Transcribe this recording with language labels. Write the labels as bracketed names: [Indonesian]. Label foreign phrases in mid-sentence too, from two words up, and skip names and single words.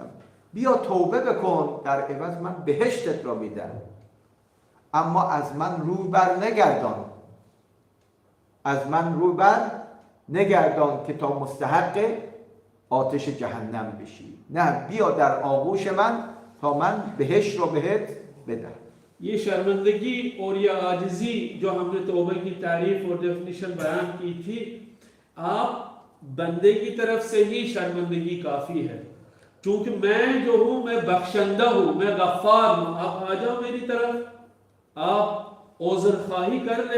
[Persian] بیا توبه بکن، در عوض من بهشتت را میدم، اما از من روی بر نگردان. از من روی بر نگردان که تا مستحق آتش جهنم بشی. نه، بیا در آغوش من تا من بهشت رو بهت بدم. [Hindi] ये शर्मिंदगी और ये आजिज़ी जो हमने तौबे की तारीफ और डेफिनेशन बयान की थी, आप बंदे की तरफ से ही शर्मिंदगी काफ़ी है। चूँकि मैं जो हूँ मैं बख्शंदा हूँ, मैं गफ्फार हूँ। आप आ जाओ मेरी तरफ, आप ओज़र ख़्वाही कर ले।